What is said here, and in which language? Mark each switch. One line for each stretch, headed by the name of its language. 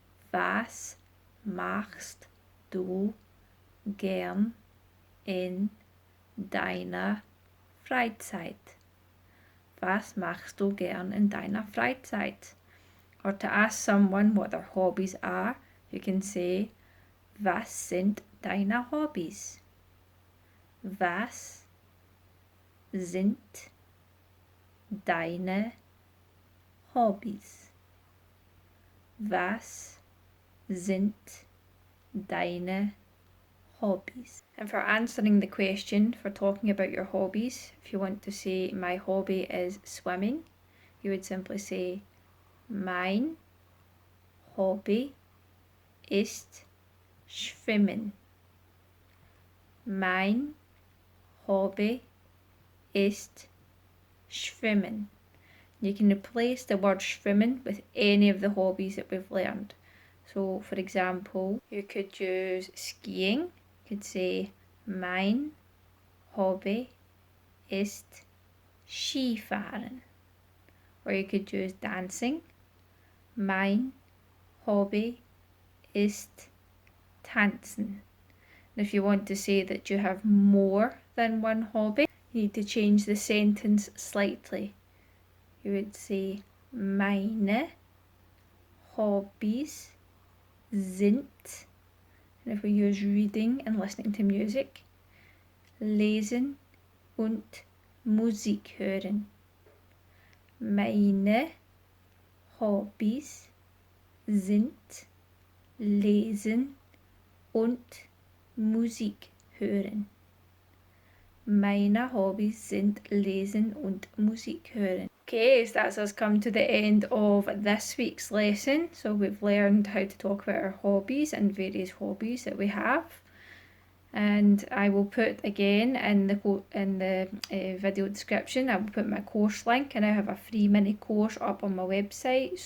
German: Was machst du gern in deiner Freizeit? Was machst du gern in deiner Freizeit?
English: Or to ask someone what their hobbies are, you can say,
German: was sind deine Hobbys? Was sind deine Hobbys? Was sind deine hobbies?
English: And for answering the question, for talking about your hobbies, if you want to say my hobby is swimming, you would simply say
German: mein Hobby ist Schwimmen. Mein Hobby ist Schwimmen.
English: You can replace the word schwimmen with any of the hobbies that we've learned. So, for example, you could use skiing. You could say,
German: mein Hobby ist Skifahren.
English: Or you could use dancing.
German: Mein Hobby ist Tanzen.
English: And if you want to say that you have more than one hobby, you need to change the sentence slightly. You would say,
German: meine Hobbys sind,
English: and if we use reading and listening to music,
German: lesen und Musik hören. Meine Hobbys sind lesen und Musik hören. Meine Hobbys sind lesen und Musik hören.
English: Okay, so that's us come to the end of this week's lesson. So we've learned how to talk about our hobbies and various hobbies that we have. And I will put again in the video description, I will put my course link, and I have a free mini course up on my website.